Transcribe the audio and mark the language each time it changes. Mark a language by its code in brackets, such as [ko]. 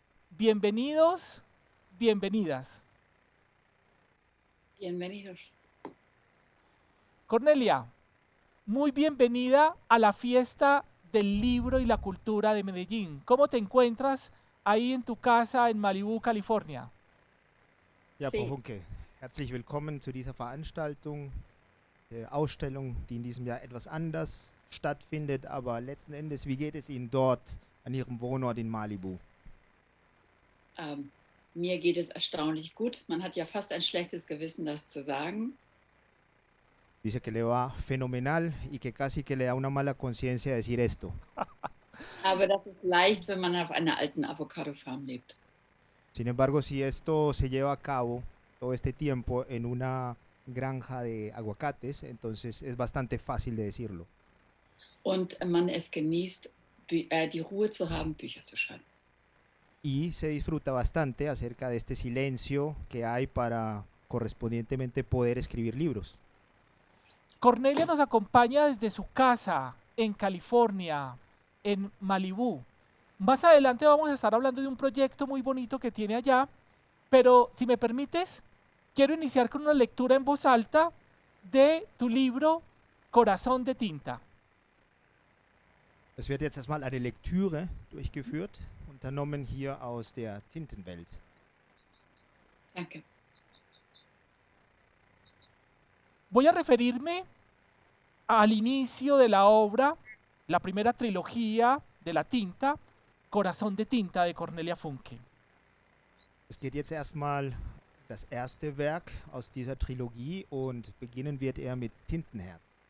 [es] Bienvenidos, bienvenidas. Bienvenidos. Cornelia, muy bienvenida a la Fiesta del Libro y la Cultura de Medellín. ¿Cómo te encuentras ahí en tu casa en Malibú, California? [de] Ja, Frau [es] Sí, [de] Funke, herzlich willkommen zu dieser Veranstaltung, der Ausstellung, die in diesem Jahr etwas anders stattfindet. Aber letzten Endes, wie geht es Ihnen dort an Ihrem Wohnort in Malibu? mir geht es erstaunlich gut. Man hat ja fast ein schlechtes Gewissen, das zu sagen. [es] Dice que le va fenomenal y que casi que le da una mala conciencia decir esto. [de] Aber das ist leicht, wenn man auf einer alten Avocado-Farm lebt. [es] Sin embargo, si esto se lleva a cabo todo este tiempo en una granja de aguacates, entonces es bastante fácil de decirlo. [de] Und man es genießt, die Ruhe zu haben, Bücher zu schreiben. [es] Y se disfruta bastante acerca de este silencio que hay para correspondientemente poder escribir libros. Cornelia nos acompaña desde su casa en California, en Malibú. Más adelante vamos a estar hablando de un proyecto muy bonito que tiene allá, pero si me permites, quiero iniciar con una lectura en voz alta de tu libro Corazón de Tinta. [de] Es wird jetzt erstmal eine Lektüre durchgeführt, unternommen hier aus der Tintenwelt. Danke. [es] Voy a referirme al inicio de la obra, la primera trilogía de la tinta, Corazón de Tinta de Cornelia Funke. [de] Es geht jetzt erstmal das erste Werk aus dieser Trilogie und beginnen wird er mit Tintenherz.